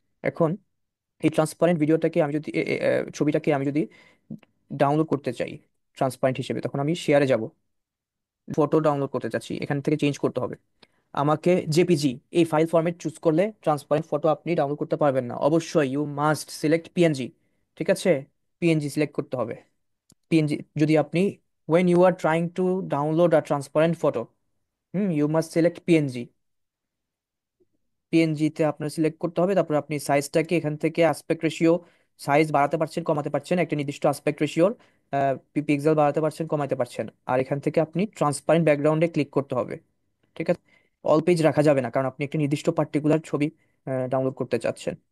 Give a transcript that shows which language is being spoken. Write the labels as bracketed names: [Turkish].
[Bangla] এখন এই ট্রান্সপারেন্ট ভিডিওটাকে আমি যদি ছবিটাকে আমি যদি ডাউনলোড করতে চাই ট্রান্সপারেন্ট হিসেবে, তখন আমি শেয়ারে যাব, ফটো ডাউনলোড করতে চাচ্ছি, এখান থেকে চেঞ্জ করতে হবে আমাকে জেপিজি। এই ফাইল ফরম্যাট চুজ করলে ট্রান্সপারেন্ট ফটো আপনি ডাউনলোড করতে পারবেন না, অবশ্যই ইউ মাস্ট সিলেক্ট পিএনজি। ঠিক আছে, পিএনজি সিলেক্ট করতে হবে। পিএনজি যদি আপনি, [English] when you are trying to download a transparent photo, you must select PNG. [Bangla] PNG তে আপনার সিলেক্ট করতে হবে, তারপর আপনি সাইজটাকে এখান থেকে অ্যাসপেক্ট রেশিও, সাইজ বাড়াতে পারছেন কমাতে পারছেন, একটা নির্দিষ্ট অ্যাসপেক্ট রেশিওর পিক্সেল বাড়াতে পারছেন কমাতে পারছেন। আর এখান থেকে আপনি ট্রান্সপারেন্ট ব্যাকগ্রাউন্ডে ক্লিক করতে হবে। ঠিক আছে। অল পেজ রাখা যাবে না, কারণ আপনি একটা নির্দিষ্ট পার্টিকুলার ছবি ডাউনলোড করতে চাচ্ছেন।